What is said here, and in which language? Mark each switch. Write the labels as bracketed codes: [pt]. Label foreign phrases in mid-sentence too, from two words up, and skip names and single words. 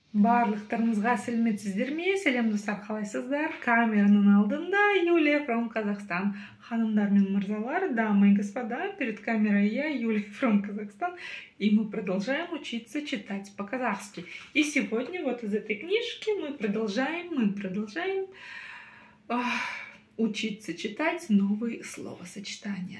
[kk] Барлықтарыңызға сәлеметсіздер ме? Сәлем достар, қалайсыздар? Камераның алдында Юлия from Казахстан. Ханымдар мен мырзалар, [ru] дамы и господа, перед камерой я, Юлия from Казахстан, и мы продолжаем учиться читать по-казахски. И сегодня вот из этой книжки мы продолжаем учиться читать новые словосочетания.